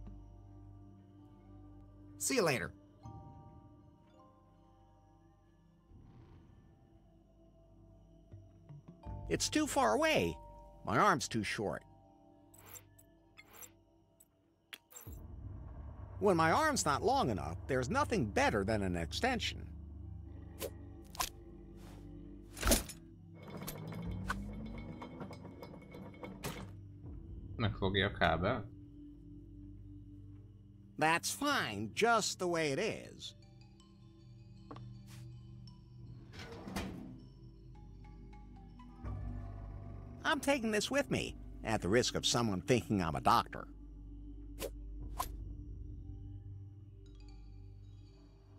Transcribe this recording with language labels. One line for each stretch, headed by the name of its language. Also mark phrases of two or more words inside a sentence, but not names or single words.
English: See you later. It's too far away. My arm's too short. When my arm's not long enough, there's nothing better than an extension.
Hungarian: Megfogja a kábel.
English: That's fine, just the way it is. I'm taking this with me, at the risk of someone thinking I'm a doctor.